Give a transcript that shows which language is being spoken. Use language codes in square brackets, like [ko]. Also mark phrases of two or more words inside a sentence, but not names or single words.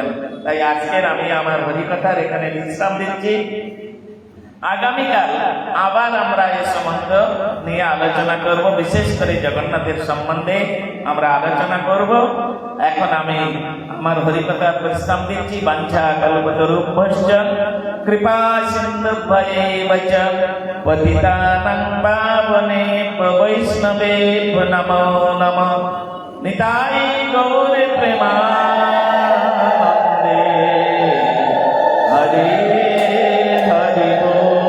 [bn] তাই আজকের আমি আমার হরিকথার এখানে বিশ্রাম দিচ্ছি। আগামীকাল আবার আমরা এই সম্বন্ধ নিয়ে আলোচনা করব, বিশেষ করে জগন্নাথের সম্বন্ধে আমরা আলোচনা করব। এখন আমি আমার হরিকথা বিশ্রাম দিচ্ছি। [sa] বাঞ্ছা কল্পতরুভ্যশ্চ কৃপা সিন্ধুভ্যেব চ পতিতানাং পাবনেভ্যো বৈষ্ণবেভ্যো নমো নমঃ। [bn] নিতাই গৌর প্রেমানন্দে হরে হরে বল।